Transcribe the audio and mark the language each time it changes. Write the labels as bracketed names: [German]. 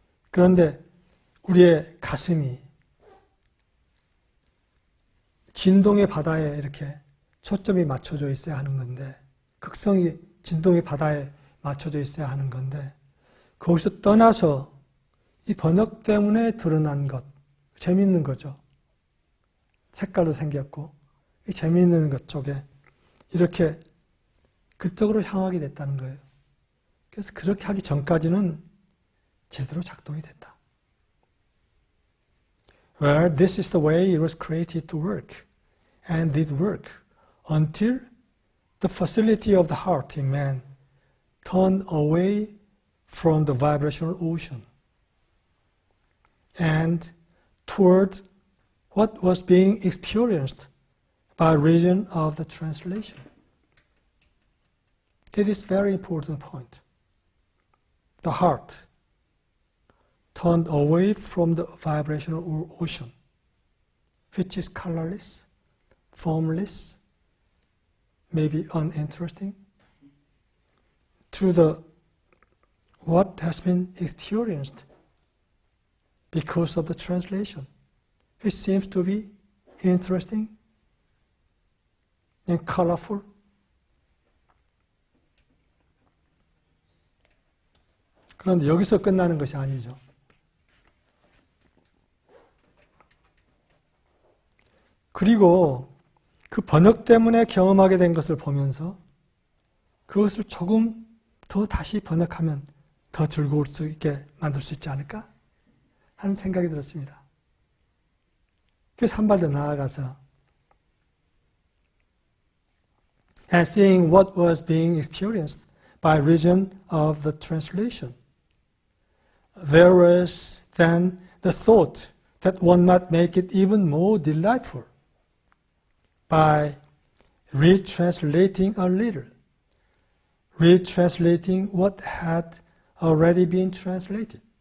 [Korean] 그런데 우리의 가슴이 진동의 바다에 이렇게 초점이 맞춰져 있어야 하는 건데, 극성이 진동의 바다에 맞춰져 있어야 하는 건데, 거기서 떠나서 이 번역 때문에 드러난 것, 재미있는 거죠. 색깔도 생겼고, 이 재미있는 것 쪽에 이렇게 그쪽으로 향하게 됐다는 거예요. 그래서 그렇게 하기 전까지는 제대로 작동이 됐다. [English] Well, this is the way it was created to work, and did work, until the facility of the heart in man turned away from the vibrational ocean and toward what was being experienced by reason of the translation. It is a very important point. The heart turned away from the vibrational ocean, which is colorless, formless, maybe uninteresting, to the what has been experienced because of the translation, which seems to be interesting and colorful. [Korean] 그런데 여기서 끝나는 것이 아니죠. 그리고 그 번역 때문에 경험하게 된 것을 보면서 그것을 조금 더 다시 번역하면 더 즐거울 수 있게 만들 수 있지 않을까 하는 생각이 들었습니다. 그래서 한 발 더 나아가서 [English] and seeing what was being experienced by reason of the translation, there was then the thought that one might make it even more delightful by retranslating a little, retranslating what had already been translated.